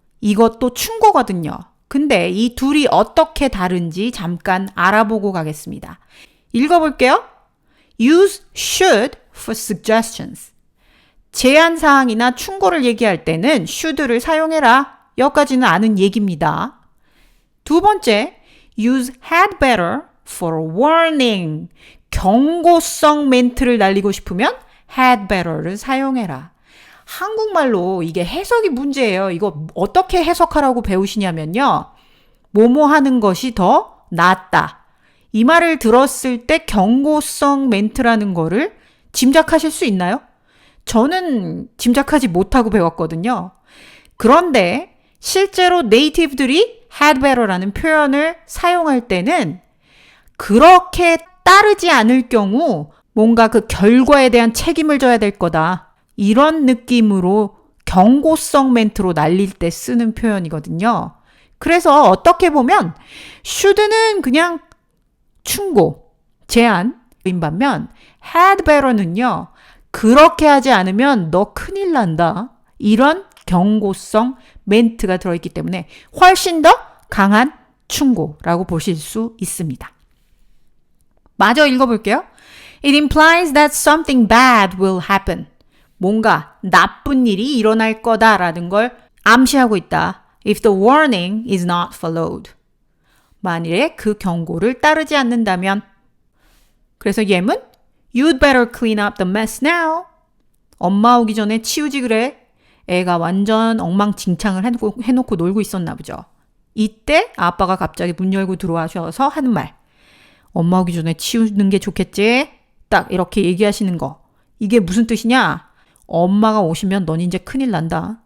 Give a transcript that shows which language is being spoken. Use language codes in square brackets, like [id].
[ko] 이것도 충고거든요. 근데 이 둘이 어떻게 다른지 잠깐 알아보고 가겠습니다. 읽어볼게요. [en] Use should for suggestions. [ko] 제안사항이나 충고를 얘기할 때는 should를 사용해라. 여기까지는 아는 얘기입니다. 두 번째, [en] use had better for a warning. [ko] 경고성 멘트를 날리고 싶으면 had better를 사용해라. 한국말로 이게 해석이 문제예요. 이거 어떻게 해석하라고 배우시냐면요. 뭐뭐 하는 것이 더 낫다. 이 말을 들었을 때 경고성 멘트라는 거를 짐작하실 수 있나요? 저는 짐작하지 못하고 배웠거든요. 그런데 실제로 네이티브들이 had better라는 표현을 사용할 때는 그렇게 따르지 않을 경우 뭔가 그 결과에 대한 책임을 져야 될 거다. 이런 느낌으로 경고성 멘트로 날릴 때 쓰는 표현이거든요. 그래서 어떻게 보면 should는 그냥 충고, 제안인 반면 had better는요. 그렇게 하지 않으면 너 큰일 난다. 이런 경고성 멘트가 들어있기 때문에 훨씬 더 강한 충고라고 보실 수 있습니다. 마저 읽어볼게요. [en] It implies that something bad will happen. [ko] 뭔가 나쁜 일이 일어날 거다라는 걸 암시하고 있다. [en] If the warning is not followed. [ko] 만일에 그 경고를 따르지 않는다면. 그래서 예문 [en] You'd better clean up the mess now. [ko] 엄마 오기 전에 치우지 그래. 애가 완전 엉망진창을 해놓고 놀고 있었나 보죠. 이때 아빠가 갑자기 문 열고 들어와셔서 하는 말. 엄마 오기 전에 치우는 게 좋겠지? 딱 이렇게 얘기하시는 거. 이게 무슨 뜻이냐? 엄마가 오시면 넌 이제 큰일 난다.